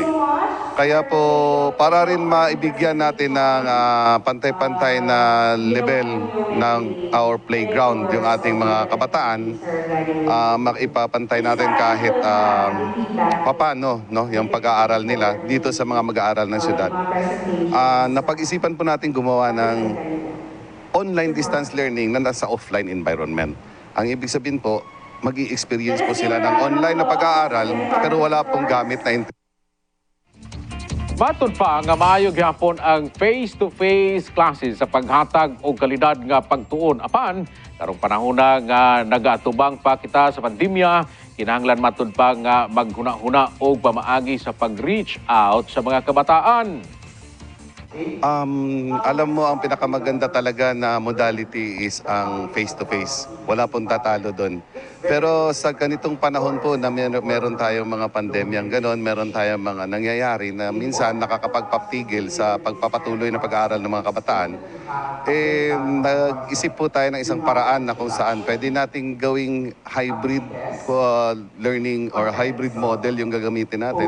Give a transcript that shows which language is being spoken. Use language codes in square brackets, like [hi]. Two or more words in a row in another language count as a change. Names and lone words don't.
[tl] Kaya po, para rin maibigyan natin ng pantay-pantay na level ng [en] our playground, [tl] yung ating mga kabataan, maipapantay natin kahit papano, no, yung pag-aaral nila dito sa mga mag-aaral ng syudad. Napag-isipan po natin gumawa ng [en] online distance learning [tl] na nasa [en] offline environment. [tl] Ang ibig sabihin po, mag-i-experience po sila ng online na pag-aaral pero wala pong gamit na internet. [ceb] Matod pa nga maayo gyapon ang [en] face-to-face classes [ceb] sa paghatag og kalidad nga pagtuon. Apan karong panahon nga nagatubang pa kita sa pandemya, kinahanglan matod pa nga maghuna-huna og pamaagi sa pag-reach out sa mga kabataan. [tl] Alam mo, ang pinakamaganda talaga na modality is ang face-to-face. Wala pong tatalo doon. Pero sa ganitong panahon po na meron tayong mga pandemyang ganon, meron tayong mga nangyayari na minsan nakakapagpatigil sa pagpapatuloy na pag-aaral ng mga kabataan, nag-isip po tayo ng isang paraan na kung saan pwede nating gawing [en] hybrid learning or hybrid model [tl] yung gagamitin natin.